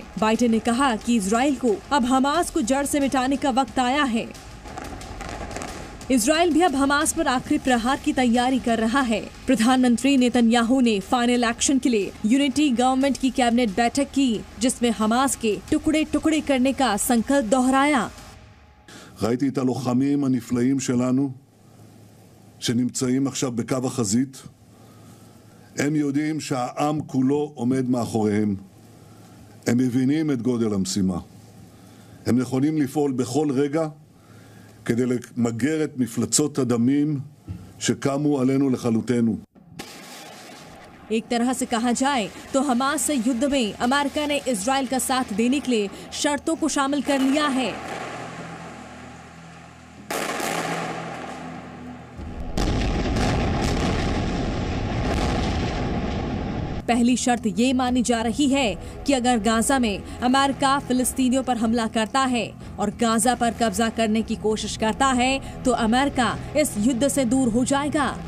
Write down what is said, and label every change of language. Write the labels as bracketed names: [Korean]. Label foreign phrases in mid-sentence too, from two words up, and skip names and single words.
[Hindi] बाइडेन ने कहा कि इजरायल को अब हमास को जड़ से मिटाने का वक्त आया है। इजरायल भी अब हमास पर आखिरी प्रहार की तैयारी कर रहा है। प्रधानमंत्री नेतन्याहू ने [English] final action [Hindi] के लिए [English] unity government [Hindi] की कैबिनेट बैठक की, जिसमें हमास के टुकड़े टुकड़े करने का संकल्प दोहराया। [Hebrew] ראיתי את הלוחמים הנפלאים שלנו שנמצאים עכשיו בקו החזית. הם יודעים שהעם כולו עומד מאחוריהם. הם מבינים את גודל המשימה. הם נכונים לפעול בכל רגע כדי למגר את מפלצות הדמים שקמו עלינו לכלותנו. [Hindi] एक तरह से कहा जाए तो हमास से युद्ध में अमेरिका ने इजरायल का साथ देने के लिए शर्तों को शामिल कर लिया है। पहली शर्त ये मानी जा रही है कि अगर गाजा में अमेरिका फिलिस्तीनियों पर हमला करता है और गाजा पर कब्जा करने की कोशिश करता है तो अमेरिका इस युद्ध से दूर हो जाएगा।